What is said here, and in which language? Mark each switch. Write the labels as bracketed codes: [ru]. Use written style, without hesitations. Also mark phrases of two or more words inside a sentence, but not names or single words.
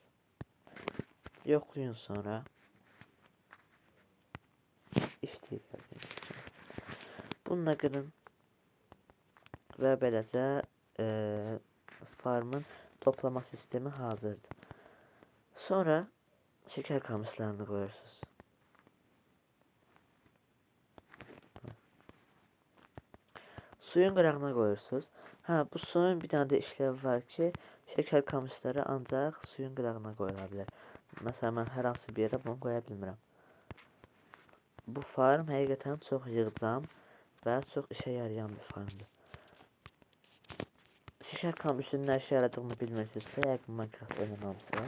[az] Yoxlayın sonra. İşləyir gördüyünüz kimi. Bununla qırın və beləcə farmın toplama sistemi hazırdır. [tr] Sonra şeker kamışlarını koyuyorsunuz. Suyun qırağına koyuyorsunuz. Bu suyun bir tane de işlevi var ki, şeker kamışları [az] ancaq suyun qırağına qoyula bilər. Məsələn, mən hər hansı bir yerə bunu qoya bilmirəm. Bu farm həqiqətən çox yığcam və çox işə yarayan bir farmdır. Şeker kamışının nə işə yaradığını bilmirsinizsə, yəqin Minecraft oynamamısınız.